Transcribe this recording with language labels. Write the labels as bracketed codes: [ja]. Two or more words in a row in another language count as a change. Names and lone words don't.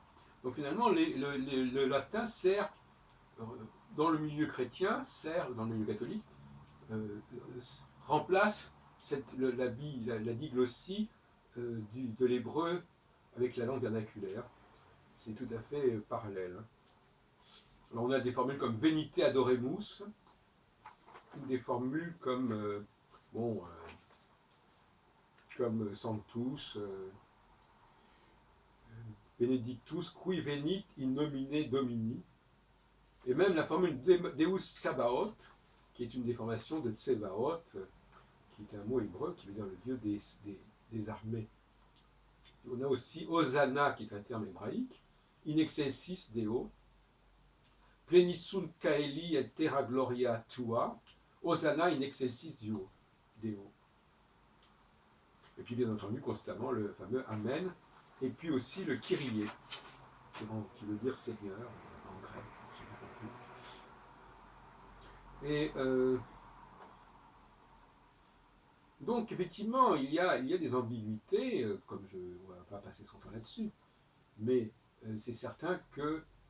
[fr] Donc finalement, le latin sert, dans le milieu chrétien, sert, dans le milieu catholique, remplace la diglossie de l'hébreu avec la langue vernaculaire. C'est tout à fait parallèle. Hein. Alors on a des formules comme [la] Venite adoremus, [fr] ou des formules comme comme [la] Sanctus, Benedictus, qui venit in nomine Domini, [fr] et même la formule [la] Deus Sabaoth, [fr] qui est une déformation de Tsebaoth, qui est un mot hébreu qui veut dire le Dieu des armées. On a aussi Hosanna, qui est un terme hébraïque, [la] In excelsis Deo, Plenisun Caeli et Terra Gloria Tua, Hosanna in excelsis Deo. [fr] Et puis bien entendu constamment le fameux Amen, et puis aussi le Kyrie, qui veut dire Seigneur en grec, j'ai bien compris. Et donc effectivement, il y a des ambiguïtés, comme je ne vais pas passer son temps là-dessus, mais c'est certain que